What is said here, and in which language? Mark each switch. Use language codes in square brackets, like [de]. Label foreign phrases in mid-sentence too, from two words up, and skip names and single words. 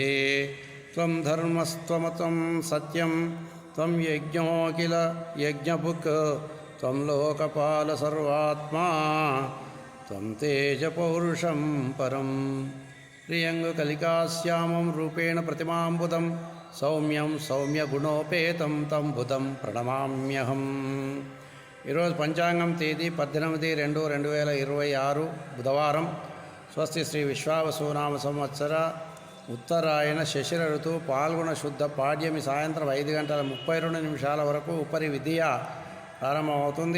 [sa] त्वं धर्मस्त्वमतं सत्यं त्वं यज्ञो किल यज्ञभुक् त्वं लोकपाल सर्वात्मा त्वं तेजपौरुषं परं। प्रियङ्गकलिकाश्यामं रूपेण प्रतिमाम्बुदं सौम्यं सौम्यगुणोपेतं तं बुधं ప్రణమామ్యహం। [te] ఈరోజు పంచాంగం తేదీ 18/2/2026 బుధవారం. స్వస్తి శ్రీ విశ్వావసునామ సంవత్సర ఉత్తరాయణ శశిర ఋతువు పాల్గొన శుద్ధ పాడ్యమి సాయంత్రం 5:32 వరకు ఉపరి విధియ ప్రారంభమవుతుంది.